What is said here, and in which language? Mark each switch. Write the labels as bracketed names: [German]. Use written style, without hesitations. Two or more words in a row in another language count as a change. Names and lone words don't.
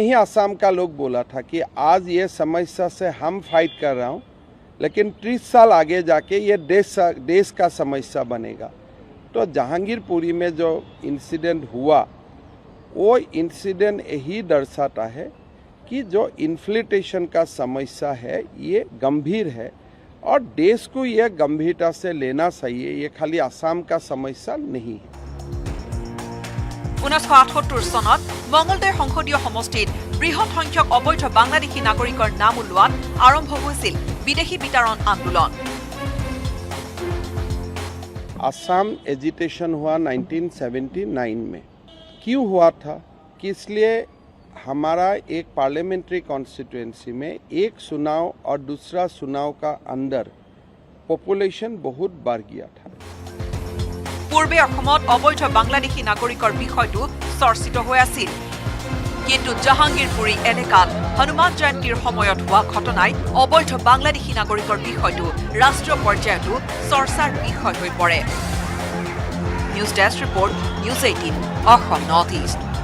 [Hindi] ही असम का लोग बोला था कि आज ये समस्या से हम फाइट कर रहा हूँ लेकिन 30 साल आगे जाके ये देश का समस्या बनेगा तो जहांगीरपुरी में जो इंसिडेंट हुआ वो इंसिडेंट यही दर्शाता है कि जो इन्फ्लेटेशन का समस्या है ये गंभीर है और देश को ये गंभीरता से लेना चाहिए ये खाली असम का समस्या नहीं है [Assamese] 1978 চনত মঙ্গলদৈ সংসদীয় সমষ্টিত বৃহৎ সংখ্যক অবৈধ বাংলাদেশী নাগৰিকৰ নাম উলোৱাত আৰম্ভ হৈছিল বিদেশী বিতৰণ আন্দোলন [Hindi] असम एजिटेशन हुआ 1979 में क्यों हुआ था कि इसलिए हमारा एक [English] parliamentary constituency [Hindi] में एक चुनाव और दूसरा चुनाव का अंदर पॉपुलेशन बहुत बढ़ गया था [Assamese] पूर्वे অসমত অবৈধ বাংলাদেশী নাগৰিকৰ বিষয়টো চৰ্চিত হৈ আছিল কিন্তু জাহাংগীৰপুৰী এলেকাত হনুমান জয়ন্তীৰ সময়ত হোৱা ঘটনাই অবৈধ বাংলাদেশী নাগৰিকৰ বিষয়টো ৰাষ্ট্ৰীয় পৰ্যায়তো চৰ্চাৰ বিষয় হৈ পৰে [English] news desk report [Assamese] নিউজ 18 অসম নৰ্থ ইষ্ট